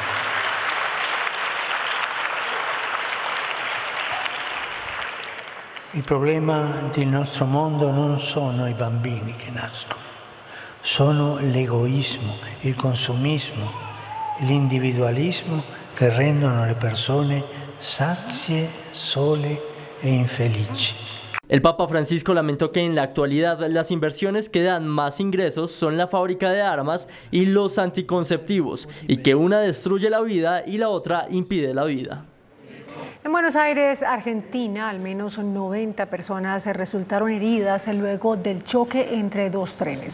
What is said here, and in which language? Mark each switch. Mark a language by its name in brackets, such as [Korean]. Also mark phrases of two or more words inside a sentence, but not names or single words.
[Italian] Il problema del nostro mondo non sono i bambini che nascono, sono l'egoismo, il consumismo, l'individualismo che rendono le persone sazie, sole e infelici. [Spanish] El Papa Francisco lamentó que en la actualidad las inversiones que dan más ingresos son la fábrica de armas y los anticonceptivos, y que una destruye la vida y la otra impide la vida. En Buenos Aires, Argentina, al menos 90 personas resultaron heridas luego del choque entre dos trenes.